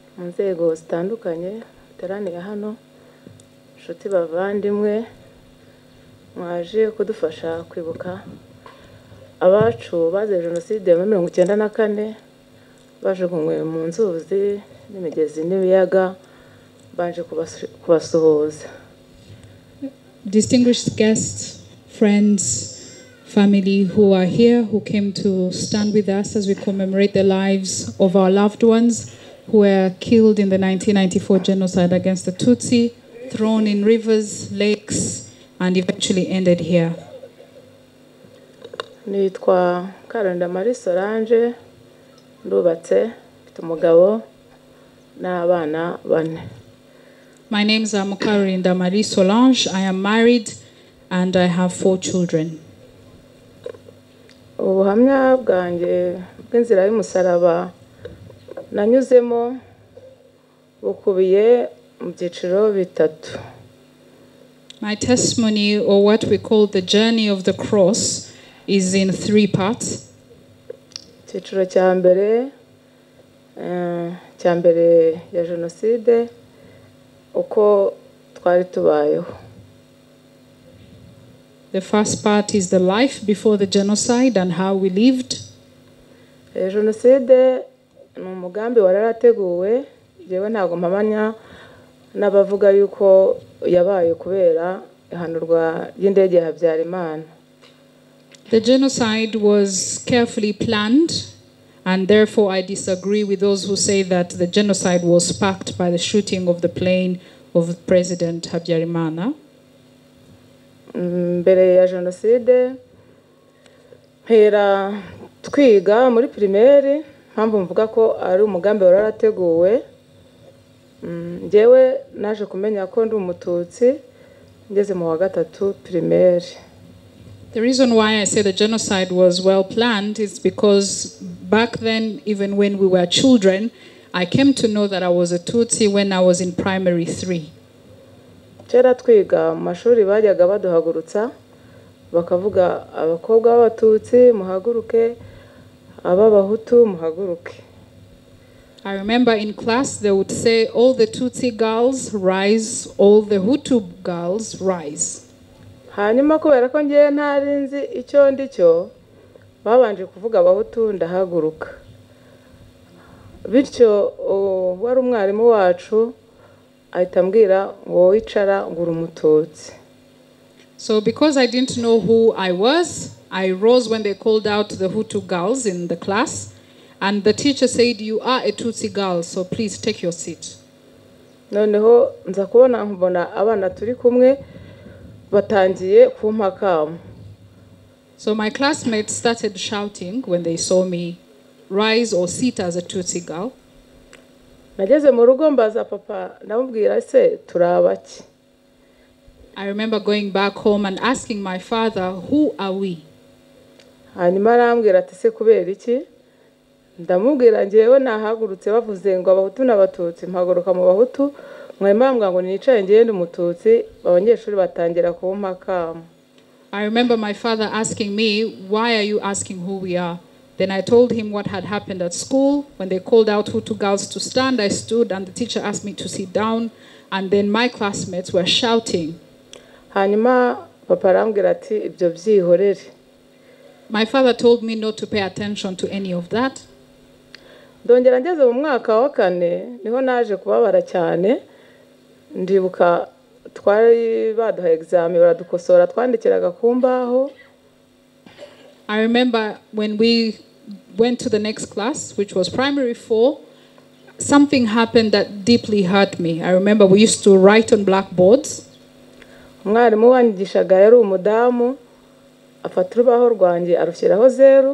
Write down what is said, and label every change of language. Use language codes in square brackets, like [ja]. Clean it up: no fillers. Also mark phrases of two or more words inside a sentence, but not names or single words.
[rw] mu nzego zitandukanye teraniye hano inshuti bavandimwe mwaje kudufasha kwibuka abacu bazize jenoside ya 1994 bajugunywe mu nzuzi n'imigezi n'ibiyaga baje kubasuhuza. [en] Distinguished guests, friends, family who are here, who came to stand with us as we commemorate the lives of our loved ones who were killed in the 1994 genocide against the Tutsi, thrown in rivers, lakes, and eventually ended here. [rw] Nitwa Karenda Marie Solange, ndubatse, mfite umugabo n'abana bane. [en] My name is Karinda Marie Solange. I am married and I have 4 children. [rw] Ubuhamya bwanjye bw'inzira y'umusaraba nanyuzemo bukubiye mu byiciro bitatu. [en] My testimony, or what we call the journey of the cross, is in 3 parts. [rw] Icyiciro cya mbere ya jenoside uko twari tubayeho. [en] The first part is the life before the genocide and how we lived. [rw] Jenoside ni umugambi wararateguwe, jewe ntago mpamanya n'abavuga yuko yabaye kubera ihanurwa y'indege ya Habyarimana. [en] The genocide was carefully planned, and therefore I disagree with those who say that the genocide was sparked by the shooting of the plane of President Habyarimana. [rw] Mbere ya jenoside mpera twiga muri primaire, mpamvu mvuga ko ari umugambi wararateguwe. Njyewe naje kumenya ko ndi umututsi ngeze mu wa gatatu primaire. [en] The reason why I say the genocide was well planned is because back then, even when we were children, I came to know that I was a Tutsi when I was in primary 3. [rw] Kera twiga mu mashuri bajyaga baduhagurutsa bakavuga abakobwa b'abatutsi muhaguruke, ababahutu muhaguruke. [en] I remember in class they would say all the Tutsi girls rise, all the Hutu girls rise. [rw] Hanyuma kubera ko ngiye ntari nzi icyo ndicyo babanje kuvuga abahutu ndahaguruka. Bityo wari umwarimu wacu ahita ambwira ngo wicara ngura umututsi. [en] So because I didn't know who I was, I rose when they called out the Hutu girls in the class, and the teacher said, "You are a Tutsi girl, so please take your seat." [rw] Noneho nza kubona mbona abana turi kumwe batangiye kumpakamu. [en] So my classmates started shouting when they saw me rise or sit as a Tutsi girl. [rw] Nageze mu rugo mbaza papa ndamubwira se turabaki. [en] I remember going back home and asking my father, "Who are we?" [rw] Hanyuma arambwira ati se kubera iki? Ndamubwira njyewe nahagurutse bavuze ngo abahutu n'abatutsi mpaguruka mu bahutu, mwemambwa ngo nicaye ngiye ndi umututsi, abanyeshuri batangira kumpakamu. [en] I remember my father asking me, "Why are you asking who we are?" Then I told him what had happened at school. When they called out Hutu girls to stand, I stood and the teacher asked me to sit down, and then my classmates were shouting. [rw] Hanyuma papa arambwira ati ibyo byihorere. [en] My father told me not to pay attention to any of that. [rw] Ndongera ngeze mu mwaka wa 4 niho naje kubabara cyane. Ndibuka twari baduha examen baradukosora twandikiraga ku mbaho. [en] I remember when we went to the next class, which was primary 4, something happened that deeply hurt me. I remember we used to write on blackboards. [rw] Umwarimu wanyigishaga yari umudamu afata urubaho rwanjye arushyiraho 0.